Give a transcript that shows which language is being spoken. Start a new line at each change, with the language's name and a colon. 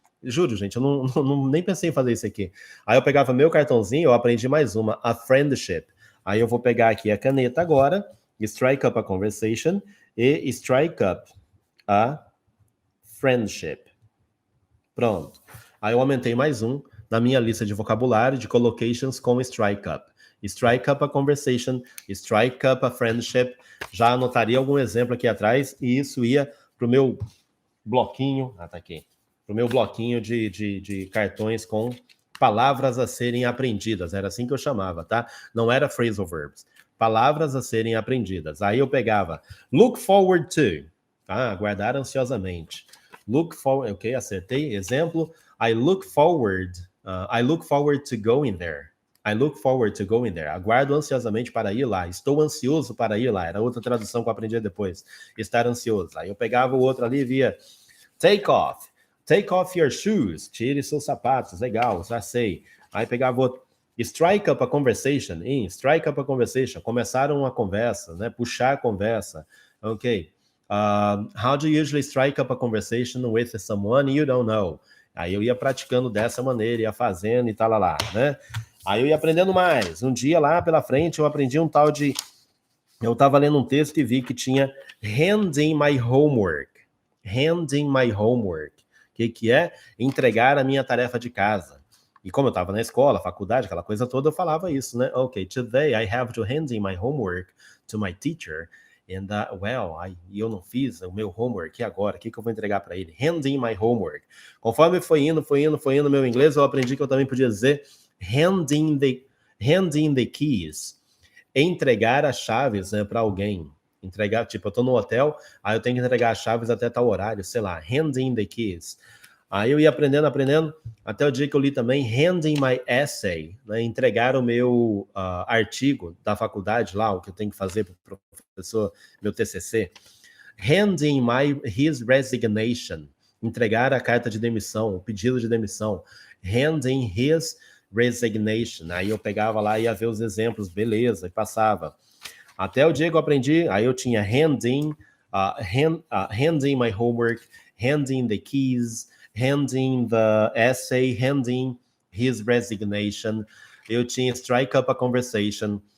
Portuguese: Juro, gente, eu nem pensei em fazer isso aqui. Aí eu pegava meu cartãozinho, eu aprendi mais uma, a friendship. Aí eu vou pegar aqui a caneta agora,
English: strike up a conversation
Portuguese: e
English: strike up a friendship.
Portuguese: Pronto. Aí eu aumentei mais um na minha lista de vocabulário de collocations com strike up.
English: Strike up a conversation, strike up a friendship.
Portuguese: Já anotaria algum exemplo aqui atrás e isso ia para o meu bloquinho, tá aqui, para o meu bloquinho de cartões com palavras a serem aprendidas. Era assim que eu chamava, tá? Não era phrasal verbs. Palavras a serem aprendidas. Aí eu pegava look forward to, tá? Aguardar ansiosamente.
English: Look forward, ok, acertei. Exemplo, I look forward to going there. I look forward to going there.
Portuguese: Aguardo ansiosamente para ir lá. Estou ansioso para ir lá. Era outra tradução que eu aprendi depois. Estar ansioso. Aí eu pegava o outro ali e via take off.
English: Take off your shoes.
Portuguese: Tire seus sapatos. Legal, já sei. Aí pegava outro.
English: Strike up a conversation. Strike up a conversation.
Portuguese: Começar uma conversa, né? Puxar a conversa. Ok.
English: How do you usually strike up a conversation with someone you don't know?
Portuguese: Aí eu ia praticando dessa maneira, ia fazendo e tal lá, né? Aí eu ia aprendendo mais. Um dia lá pela frente eu aprendi um tal de... Eu estava lendo um texto e vi que tinha
English: handing my homework. Handing my homework.
Portuguese: O que é? Entregar a minha tarefa de casa. E como eu estava na escola, faculdade, aquela coisa toda, eu falava isso, né?
English: Ok, today I have to hand in my homework to my teacher.
Portuguese: And, eu não fiz o meu homework, e agora? O que eu vou entregar para ele?
English: Hand in my homework.
Portuguese: Conforme foi indo meu inglês, eu aprendi que eu também podia dizer
English: hand in the keys.
Portuguese: Entregar as chaves, né, para alguém. Entregar, tipo, eu tô no hotel, aí eu tenho que entregar as chaves até tal horário, sei lá,
English: hand in the keys.
Portuguese: Aí eu ia aprendendo, até o dia que eu li também
English: hand in my essay,
Portuguese: né, entregar o meu artigo da faculdade lá, o que eu tenho que fazer para o professor, meu TCC.
English: Hand in his resignation,
Portuguese: entregar a carta de demissão, o pedido de demissão.
English: Hand in his resignation.
Portuguese: Aí eu pegava lá e ia ver os exemplos, beleza, e passava. Até o dia que eu aprendi, aí eu tinha
English: hand in my homework, hand in the keys, hand in the essay, hand in his resignation.
Portuguese: Eu tinha
English: strike up a conversation.